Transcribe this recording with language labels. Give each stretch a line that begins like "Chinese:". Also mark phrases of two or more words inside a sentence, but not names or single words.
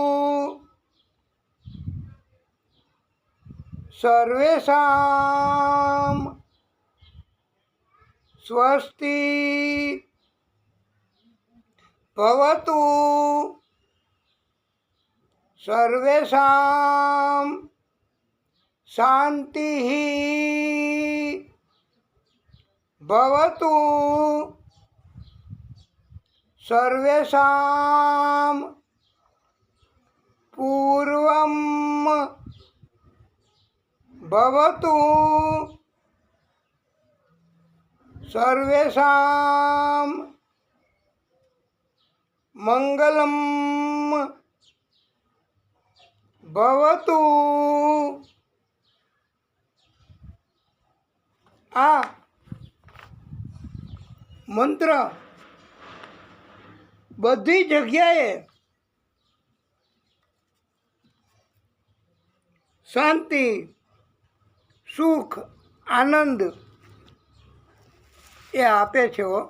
Sanskrit: सर्वेषां स्वस्ति भवतु, सर्वेषां शांतिः भवतु, सर्वेषां पूर्वं भवतु, સર્વેષાં મંગલમ ભવતુ.
Gujarati: આ મંત્ર બધી જગ્યાએ શાંતિ, સુખ, આનંદ એ આપે છે.